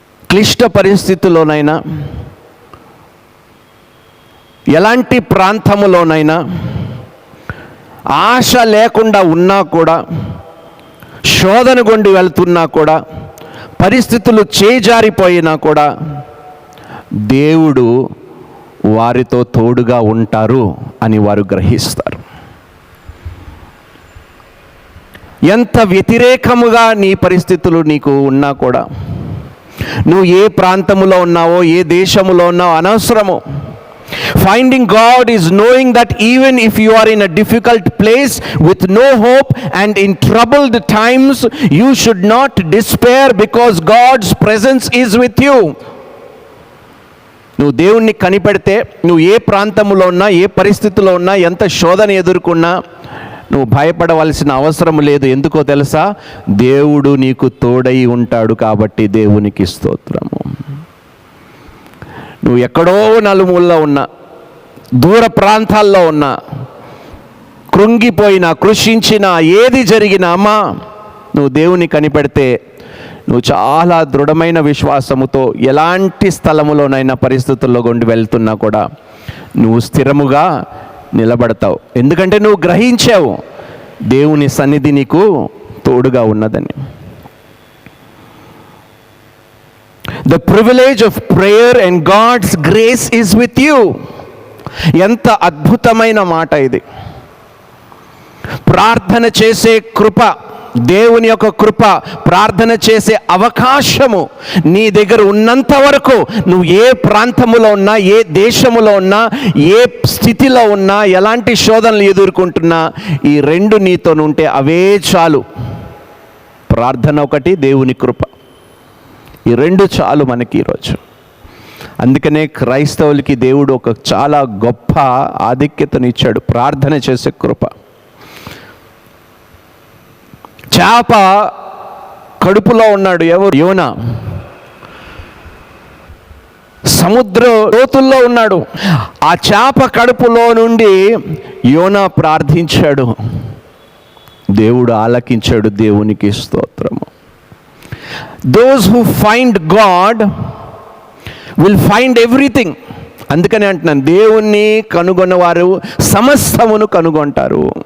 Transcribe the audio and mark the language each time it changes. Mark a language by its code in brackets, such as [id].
[te] క్లిష్ట పరిస్థితుల్లోనైనా, ఎలాంటి ప్రాంతములోనైనా, ఆశ లేకుండా ఉన్నా కూడా, శోధన గుండి వెళ్తున్నా కూడా, పరిస్థితులు చేజారిపోయినా కూడా దేవుడు వారితో తోడుగా ఉంటారు అని వారు గ్రహిస్తారు. ఎంత వ్యతిరేకముగా నీ పరిస్థితులు నీకు ఉన్నా కూడా, నువ్వు ఏ ప్రాంతములో ఉన్నావో, ఏ దేశములో ఉన్నావో అనవసరము. [en] Finding God is knowing that even if you are in a difficult place with no hope and in troubled times, you should not despair because God's presence is with you. [te] నువ్వు దేవుణ్ణి కనిపెడితే, నువ్వు ఏ ప్రాంతంలో ఉన్నా, ఏ పరిస్థితిలో ఉన్నా, ఎంత శోధన ఎదుర్కొన్నా నువ్వు భయపడవలసిన అవసరం లేదు. ఎందుకో తెలుసా? దేవుడు నీకు తోడై ఉంటాడు కాబట్టి దేవునికి స్తోత్రము. నువ్వు ఎక్కడో నలుమూలలో ఉన్నా, దూర ప్రాంతాల్లో ఉన్నా, కృంగిపోయినా, కృషించినా, ఏది జరిగినా, అమ్మా నువ్వు దేవుని కనిపెడితే నువ్వు చాలా దృఢమైన విశ్వాసముతో ఎలాంటి స్థలములోనైనా, పరిస్థితుల్లో గుండి వెళ్తున్నా కూడా నువ్వు స్థిరముగా నిలబడతావు. ఎందుకంటే నువ్వు గ్రహించావు దేవుని సన్నిధి నీకు తోడుగా ఉన్నదని. [en] The privilege of prayer and God's grace is with you. [te] ఎంత అద్భుతమైన మాట ఇది. ప్రార్థన చేసే కృప, దేవుని యొక్క కృప, ప్రార్థన చేసే అవకాశము నీ దగ్గర ఉన్నంత వరకు, నువ్వు ఏ ప్రాంతములో ఉన్నా, ఏ దేశములో ఉన్నా, ఏ స్థితిలో ఉన్నా, ఎలాంటి శోధనలు ఎదుర్కొంటున్నా, ఈ రెండు నీతోనుంటే అవే చాలు. ప్రార్థన ఒకటి, దేవుని కృప, ఈ రెండు చాలు మనకి ఈరోజు. అందుకనే క్రైస్తవులకి దేవుడు ఒక చాలా గొప్ప ఆధిక్యతనిచ్చాడు, ప్రార్థన చేసే కృప. చేప కడుపులో ఉన్నాడు ఎవరు? యోనా. సముద్ర లోతుల్లో ఉన్నాడు. ఆ చేప కడుపులో నుండి యోనా ప్రార్థించాడు, దేవుడు ఆలకించాడు. దేవునికి స్తోత్రము. [en] Those who find God will find everything. [te] అందుకని అంటున్నాను, దేవుణ్ణి కనుగొన్నవారు సమస్తమును కనుగొంటారు.